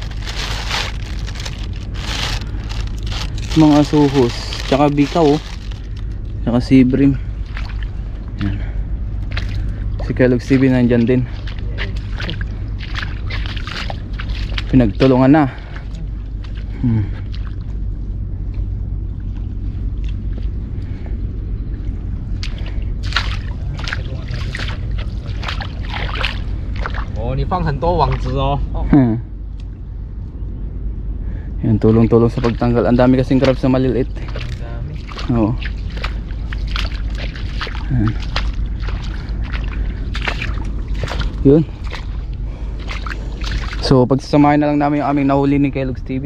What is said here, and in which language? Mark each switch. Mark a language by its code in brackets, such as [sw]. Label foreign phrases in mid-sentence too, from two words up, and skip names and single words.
[tl] Mga asuhos, tsaka bikaw oh. Tsaka [en] sea bream. [tl] Yan. Si Kellogg's TV nandyan din. Pinagtulungan na. [zh] 你放很多网子哦。 [tl] Yan, tulong-tulong sa pagtanggal. Ang dami kasing crabs na maliliit. Oo. Yun. So pagsasamahin na lang namin yung aming nahuli ni Kellogg's TV.